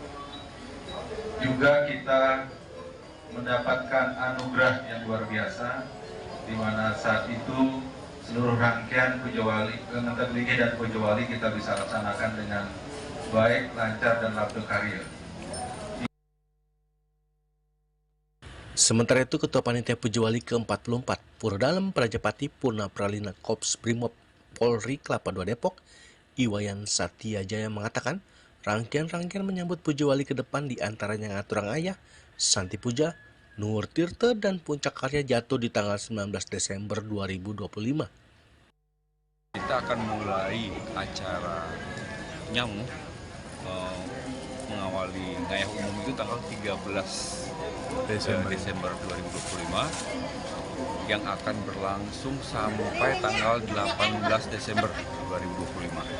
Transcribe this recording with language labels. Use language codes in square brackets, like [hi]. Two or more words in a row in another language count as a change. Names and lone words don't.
[id] juga kita mendapatkan anugerah yang luar biasa, di mana saat itu seluruh rangkaian Pujawali, Ngentablinggih dan Pujawali kita bisa laksanakan dengan baik, lancar, dan [ban] labda karya. [id] Sementara itu, Ketua Panitia Pujawali ke-44 Pura Dalem Prajapati Purna Pralina Korps Brimob Polri Kelapa II Depok, Iwayan Satyajaya mengatakan, rangkaian-rangkaian menyambut Pujawali ke depan diantaranya Ngaturang Ayah, Santi Puja, Nur Tirta, dan Puncak Karya jatuh di tanggal 19 Desember 2025. Kita akan mulai acara nyamu mengawali ngayah umum itu tanggal 13 Desember 2025 yang akan berlangsung sampai tanggal 18 Desember 2025.